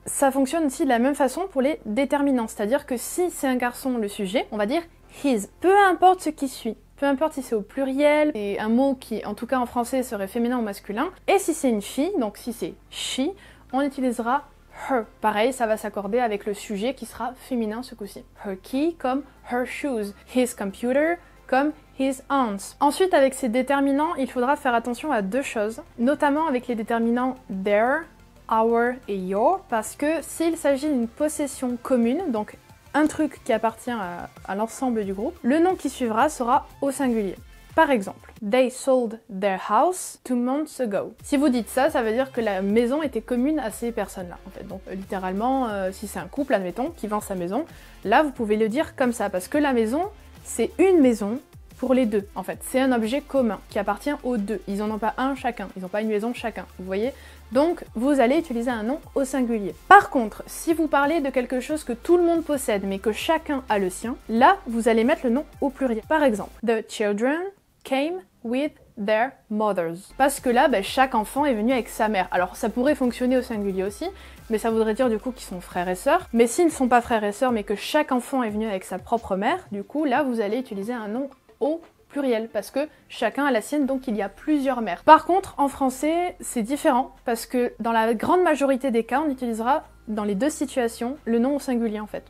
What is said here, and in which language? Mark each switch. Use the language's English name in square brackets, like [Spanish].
[French] Ça fonctionne aussi de la même façon pour les déterminants, c'est-à-dire que si c'est un garçon le sujet, on va dire his, peu importe ce qui suit. Peu importe si c'est au pluriel, c'est un mot qui, en tout cas en français, serait féminin ou masculin. Et si c'est une fille, donc si c'est she, on utilisera her. Pareil, ça va s'accorder avec le sujet qui sera féminin ce coup-ci. [English] Her key comme her shoes. His computer comme his aunts. [French] Ensuite, avec ces déterminants, il faudra faire attention à deux choses, notamment avec les déterminants their, our et your, parce que s'il s'agit d'une possession commune, donc un truc qui appartient à l'ensemble du groupe, le nom qui suivra sera au singulier. Par exemple, [English] they sold their house 2 months ago. [French] Si vous dites ça, ça veut dire que la maison était commune à ces personnes-là, en fait. Donc littéralement, si c'est un couple, admettons, qui vend sa maison, là vous pouvez le dire comme ça, parce que la maison, c'est une maison pour les deux, en fait. C'est un objet commun qui appartient aux deux. Ils n'en ont pas un chacun, ils n'ont pas une maison chacun, vous voyez? Donc, vous allez utiliser un nom au singulier. Par contre, si vous parlez de quelque chose que tout le monde possède, mais que chacun a le sien, là, vous allez mettre le nom au pluriel. Par exemple, [English] the children came with their mothers. [French] Parce que là, chaque enfant est venu avec sa mère. Alors, ça pourrait fonctionner au singulier aussi, mais ça voudrait dire du coup qu'ils sont frères et sœurs. Mais s'ils ne sont pas frères et sœurs, mais que chaque enfant est venu avec sa propre mère, du coup, là, vous allez utiliser un nom au pluriel, parce que chacun a la sienne, donc il y a plusieurs mères. Par contre, en français, c'est différent, parce que dans la grande majorité des cas, on utilisera dans les deux situations le nom au singulier en fait.